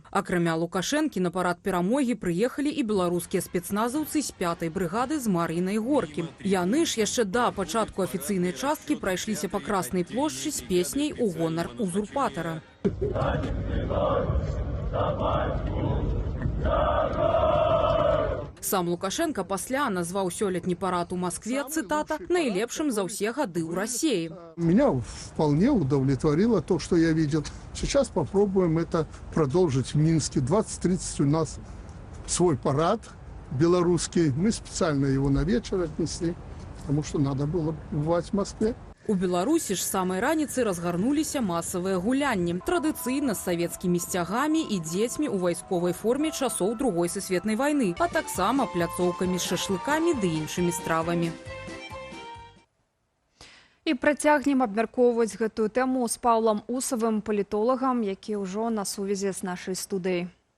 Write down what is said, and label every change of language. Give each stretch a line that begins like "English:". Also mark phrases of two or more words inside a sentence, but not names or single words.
Belarusian: Акрамя Лукашэнкі на парад перамогі прыехалі і беларускія спецназаўцы з 5-й брыгады з Мар'інай Горкі. Яны ж яшчэ да пачатку афіцыйнай часткі прайшліся па Краснай плошчы з песняй у гонар узурпатара. Сам Лукашенко пасля назваў сёлетні парад у Москве, цитата,
Russian: «наилепшим за все годы у России». Меня вполне удовлетворило то, что я видел. Сейчас попробуем это продолжить в Минске. 20:30 у нас свой парад белорусский. Мы специально его на вечер отнесли, потому что надо было бывать в Москве.
Belarusian: У Беларусі ж самай раніцы разгарнуліся масавыя гулянні. Традыцыйна з савецкімі сцягамі і дзецьмі ў вайсковай форме часоў Другой сусветнай вайны, а таксама пляцоўкамі з шашлыкамі ды іншымі стравамі. І працягнем абмяркоўваць гэтую тэму з Паўлам Усавым, палітолагам, які ўжо на сувязі з нашай студыяй.